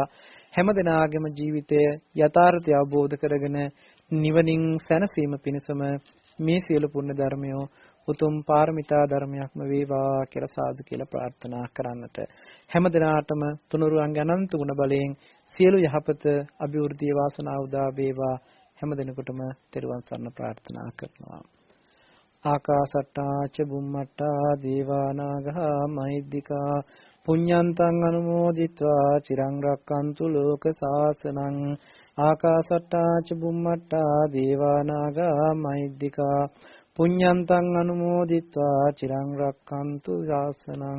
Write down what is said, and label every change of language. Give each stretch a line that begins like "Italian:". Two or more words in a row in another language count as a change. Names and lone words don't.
Sinhala: හැම දෙනාගේම ජීවිතය යථාර්ථය අවබෝධ කරගෙන නිවනින් සැනසීම පිණිසම මේ සියලු පුණ්‍ය ධර්මය උතුම් පාරමිතා ධර්මයක්ම වේවා කියලා සාදු කියලා ප්‍රාර්ථනා කරන්නට හැම දිනාටම තුනුරුවන්ගේ අනන්ත ගුණ බලයෙන් සියලු යහපත අභිවෘද්ධිය වාසනාව උදා වේවා. හැම දිනකටම තෙරුවන් සරණ ප්‍රාර්ථනා කරනවා.
Pali: ආකාසට්ටා ච බුම්මට්ටා දේවා නාග මහිද්దికා පුඤ්ඤන්තං අනුමෝදිත්වා චිරං රක්칸තු ලෝක සාසනං. ආකාසට්ටා ච බුම්මට්ටා දේවා නාග මහිද්దికා පුඤ්ඤන්තං අනුමෝදිත්වා චිරං රක්칸තු ශාසනං.